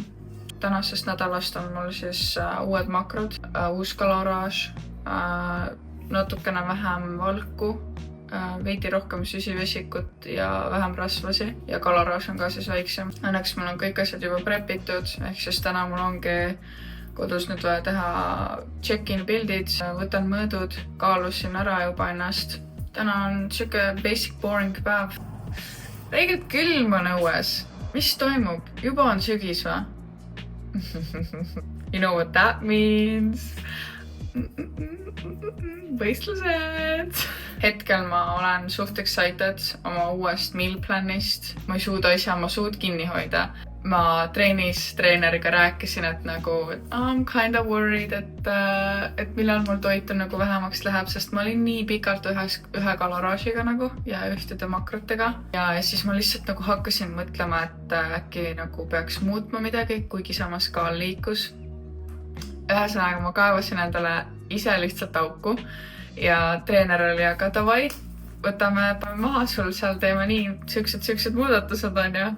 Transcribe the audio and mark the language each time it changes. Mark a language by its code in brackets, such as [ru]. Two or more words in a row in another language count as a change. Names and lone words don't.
[et] Tänasest nädalast on mul siis uued makrod, uus kaloraaž, natukene vähem valku, veidi rohkem süsivesikut ja vähem rasvasi ja kaloraaž on ka siis väiksem. Õnneks mul on kõik asjad juba prepitud, ehk siis täna mul ongi kodus nüüd vaja teha check-in pildid, võtan mõõdud, kaalusin ära juba ennast. Täna on siuke [en] basic boring [et] päev. Tegelikult külm on õues. Mis toimub? Juba on sügis või? [en] You know what that means? [et] Võistlused! Hetkel ma olen suht excited oma uuest [en] meal planist. [et] Ma ei suuda ise oma suud kinni hoida. Ma treeneriga rääkisin, et nagu [en] I'm kind of worried, [et] et millal mul toit on nagu vähemaks läheb, sest ma olin nii pikalt ühe kaloraažiga nagu ja ühtede makrotega. Ja siis ma lihtsalt nagu hakkasin mõtlema, et äkki nagu peaks muutma midagi, kuigi samas kaal liikus. Ühesõnaga ma kaevasin endale ise lihtsalt auku ja treener oli aga davai, võtame maha sul, seal teeme nii siuksed muudatused on ju.